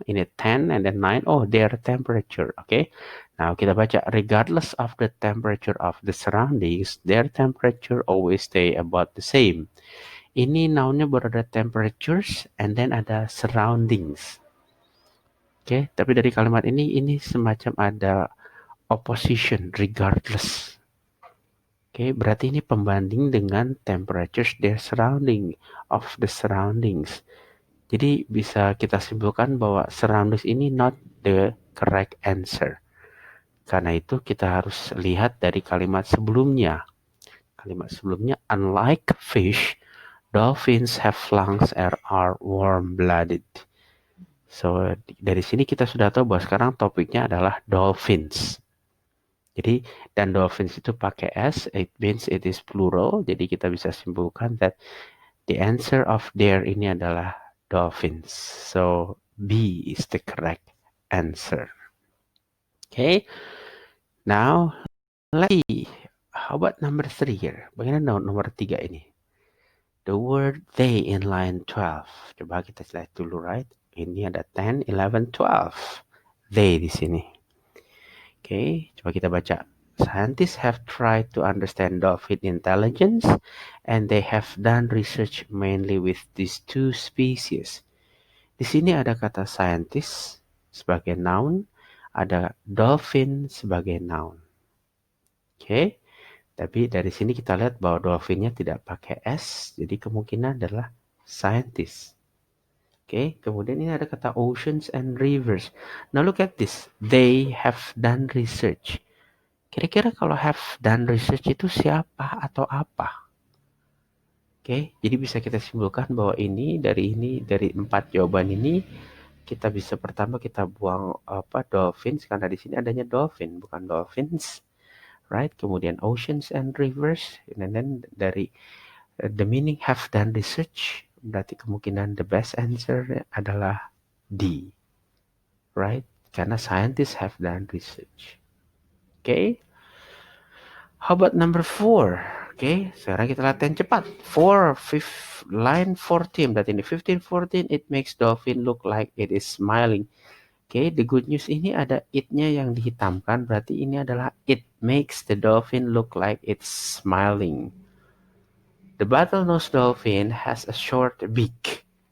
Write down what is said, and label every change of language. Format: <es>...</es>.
<en>Ini 10 and then 9. Oh, their temperature. Okay. Now</en> <id>kita baca</id> <en>regardless of the temperature of the surroundings, their temperature always stay about the same.</en> <id>Ini nounnya baru ada temperatures and then ada surroundings. Oke, tapi dari kalimat ini semacam ada opposition regardless. Oke, berarti ini pembanding dengan temperatures their surrounding of the surroundings. Jadi bisa kita simpulkan bahwa surroundings ini</id> <en>not the correct answer.</en> <id>Karena itu kita harus lihat dari kalimat sebelumnya. Kalimat sebelumnya,</id> <en>unlike fish, dolphins have lungs and are warm-blooded.</en> <id>So, dari sini kita sudah tahu bahwa sekarang topiknya adalah dolphins. Jadi, dan dolphins itu pakai S,</id> <en>it means it is plural.</en> <id>Jadi, kita bisa simpulkan</id> <en>that the answer of there</en> <id>ini adalah dolphins.</id> <en>So, B is the correct answer. Okay, now let's see. How about number 3 here?</en> <id>Bagaimana nomor 3 ini?</id> <en>The word they in line 12.</en> <id>Coba kita lihat dulu, right? Ini ada 10, 11, 12. They di sini. Oke, coba kita baca.</id> <en>Scientists have tried to understand dolphin intelligence and they have done research mainly with these two species.</en> <id>Di sini ada kata scientist sebagai noun, ada dolphin sebagai noun. Oke, tapi dari sini kita lihat bahwa dolphinnya tidak pakai S, jadi kemungkinan adalah scientist.</id> <en>Oke,</en> <id>kemudian ini ada kata</id> <en>oceans and rivers. Now look at this. They have done research.</en> <id>Kira-kira kalau have done research itu siapa atau apa? Oke, jadi bisa kita simpulkan bahwa ini dari 4 jawaban ini kita bisa pertama kita buang dolphins karena di sini adanya dolphin bukan dolphins, right?</id> <en>Kemudian oceans and rivers, and then dari the meaning have done research.</en> <id>Berarti kemungkinan</id> <en>the best answer</en> <id>adalah D.</id> <en>Right? Karena scientists have done research. Okay? How about number 4?</en> <id>Okay, sekarang kita latihan cepat. 4, line 14. Berarti ini 15, 14.</id> <en>It makes dolphin look like it is smiling. Okay, the good news ini ada it-nya yang dihitamkan.</en> <id>Berarti ini adalah</id> <en>it makes the dolphin look like it's smiling. The bottlenose dolphin has a short beak.</en>